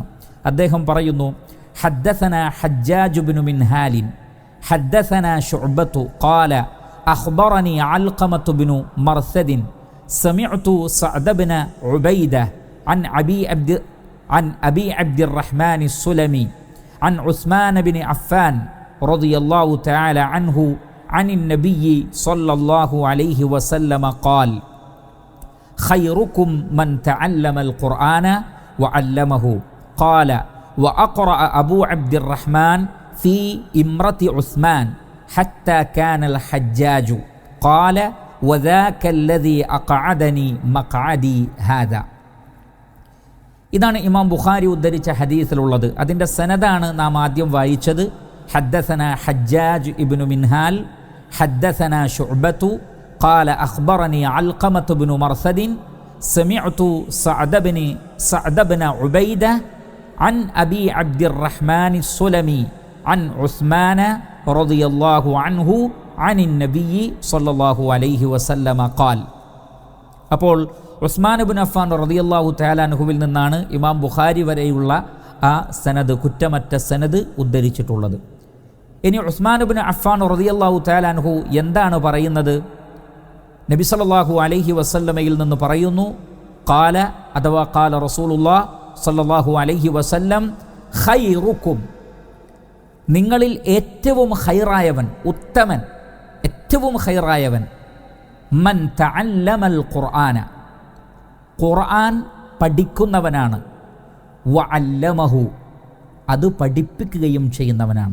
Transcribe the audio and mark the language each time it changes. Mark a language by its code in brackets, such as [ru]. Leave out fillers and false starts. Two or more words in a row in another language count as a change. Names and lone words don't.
[ml] അദ്ദേഹം പറയുന്നു, [ar] حدثنا حجاج بن منهال حدثنا شعبة قال أخبرني علقمة بن مرثد سمعت سعد بن عبيدة عن أبي عبد الرحمن السلمي عن عثمان بن عفان رضي الله تعالى عنه عن النبي صلى الله عليه وسلم قال خيركم من تعلم القرآن وعلمه قال وأقرأ أبو عبد الرحمن في إمرة عثمان حتى كان الحجاج قال وذاك الذي أقعدني مقعدي هذا. [ml] ഇതാണ് ഇമാം ബുഖാരി ഉദ്ധരിച്ച ഹദീസിലുള്ളത്. അതിൻ്റെ സനദാണ് നാം ആദ്യം വായിച്ചത്. [ar] حدثنا حجاج بن منهال حدثنا شعبة قال أخبرني علقمة بن مرثد سمعت سعد بن عبيدة عن أبي عبد الرحمن السلمي عن عثمان رضي الله عنه عن النبي صلى الله عليه وسلم قال. [ml] അപ്പോൾ ഉസ്മാൻ ഇബ്നു അഫ്ഫാൻ [ar] رضي الله تعالى [ml] അൻഹുവിൽ നിന്നാണ് ഇമാം ബുഖാരി വരെയുള്ള ആ സനദ്, കുറ്റമറ്റ സനദ് ഉദ്ധരിച്ചിട്ടുള്ളത്. ഇനി ഉസ്മാൻ ഇബ്നു അഫ്ഫാൻ [ar] رضي الله تعالى عنه [ml] എന്താണ് പറയുന്നത്? നബി [ar] صلى الله عليه [ml] വസല്ലമയിൽ നിന്ന് പറയുന്നു, ഖാല അഥവാ [ar] قال رسول الله صلى الله عليه وسلم خيركم, [ml] നിങ്ങളിൽ ഏറ്റവും ഖൈറായവൻ, ഉത്തമൻ, ഏറ്റവും ഖൈറായവൻ, [ar] من تعلم القرآن, [ml] ഖുർആൻ പഠിക്കുന്നവനാണ്, വഅല്ലമഹു, അത് പഠിപ്പിക്കുകയും ചെയ്യുന്നവനാണ്.